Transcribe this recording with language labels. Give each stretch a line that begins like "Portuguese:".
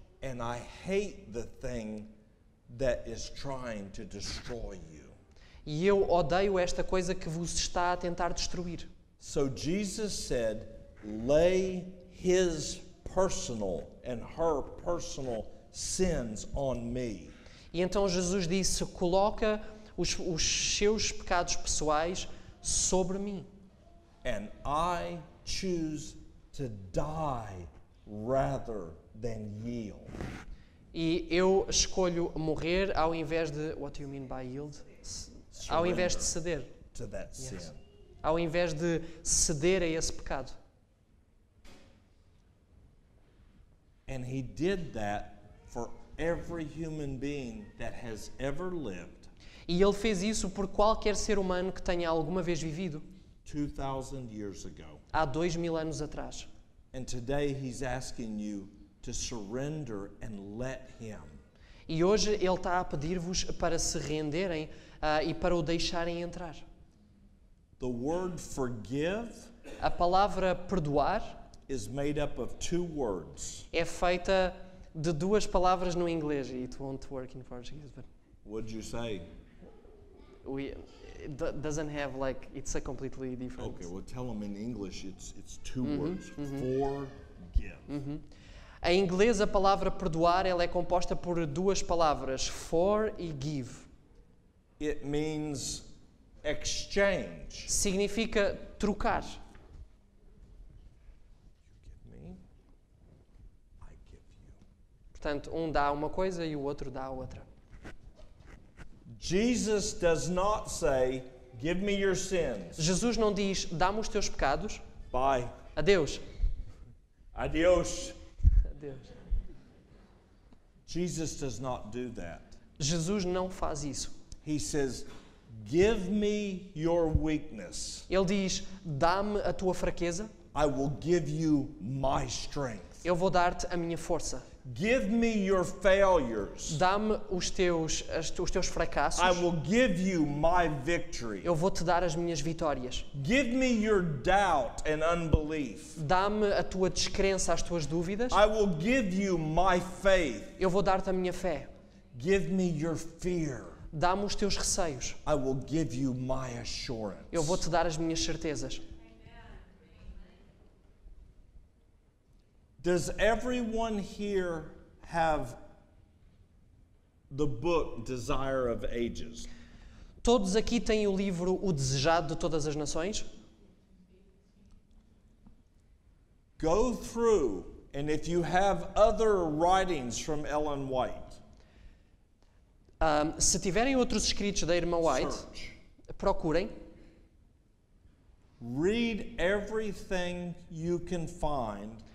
English: and I hate the thing that is trying to destroy you.
Portuguese: E eu odeio esta coisa que vos está a tentar destruir.
English: So Jesus said, lay his personal and her personal sins on me.
Portuguese: E então Jesus disse, coloca os seus pecados pessoais sobre mim.
English: And I choose to die rather than yield.
Portuguese: E eu escolho morrer ao invés de...
English: What do you mean by yield?
Portuguese: Ao invés de ceder.
English: To that sin.
Portuguese: Ao invés de ceder a esse pecado.
English: And he did that for every human being that has ever lived
Portuguese: E ele fez isso por qualquer ser humano que tenha alguma vez vivido
English: 2,000 years ago.
Portuguese: há 2000 anos atrás.
English: And today he's asking you to surrender and let him.
Portuguese: E hoje ele está a pedir-vos para se renderem e para o deixarem entrar.
English: The word forgive
Portuguese: A palavra perdoar
English: is made up of two words.
Portuguese: é feita de duas palavras no inglês.
English: It won't work in Portuguese, but What'd you say? it doesn't have like, it's a completely different. Okay, well tell them in English it's two words. Forgive.
Portuguese: Em inglês, a palavra perdoar ela é composta por duas palavras, for e give.
English: It means exchange.
Portuguese: Significa trocar.
English: Give me, I give you.
Portuguese: Portanto, um dá uma coisa e o outro dá a outra.
English: Jesus does not say, give me your sins.
Portuguese: Jesus não diz, dá-me os teus pecados.
English: Bye.
Portuguese: Adeus.
Spanish: Adios.
Portuguese: Adeus.
English: Jesus does not do that.
Portuguese: Jesus não faz isso.
English: He says, give me your weakness.
Portuguese: Ele diz, dá-me a tua fraqueza,
English: I will give you my strength.
Portuguese: eu vou dar-te a minha força.
English: Give me your failures.
Portuguese: Dá-me os teus fracassos,
English: I will give you my victory.
Portuguese: eu vou-te dar as minhas vitórias.
English: Give me your doubt and unbelief.
Portuguese: Dá-me a tua descrença, as tuas dúvidas,
English: I will give you my faith.
Portuguese: eu vou dar-te a minha fé.
English: Give me your fear.
Portuguese: Dá-me os teus receios,
English: I will give you my assurance.
Portuguese: eu vou-te dar as minhas certezas.
English: Does everyone here have the book Desire of Ages?
Portuguese: Todos aqui têm o livro O Desejado de Todas as Nações?
English: Go through, and if you have other writings from Ellen White,
Portuguese: Se tiverem outros escritos da irmã White,
English: search.
Portuguese: procurem.
English: Read everything you can find